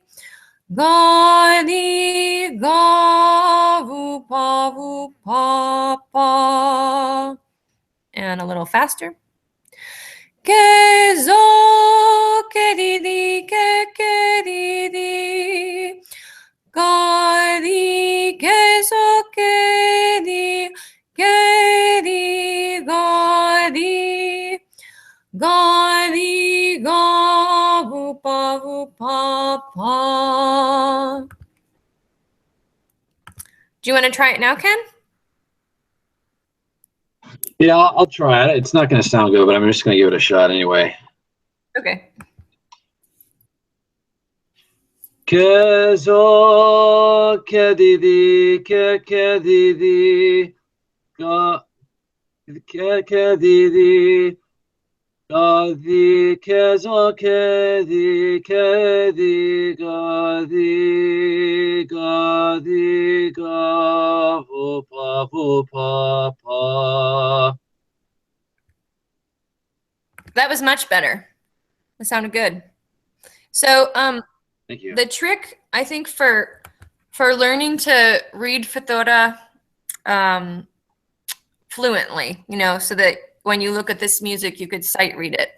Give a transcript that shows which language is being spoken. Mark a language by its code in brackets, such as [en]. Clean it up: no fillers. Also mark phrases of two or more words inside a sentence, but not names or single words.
[en] Ga di ga vu pa pa. And a little faster. Ke zo ke di di. Ga di ke zo ke di ga di. Ga di ga vu pa pa. Do you want to try it now, Ken? Yeah, I'll try it. It's not going to sound good, but I'm just going to give it a shot anyway. Okay. Ke zo ke di di ke di di. Ga ke di di. Ga di ke zo ke di ga di ga di ga vu pa pa. That was much better. That sounded good. So, Thank you. the trick, I think, for learning to read Fathora fluently, so that when you look at this music, you could sight read it.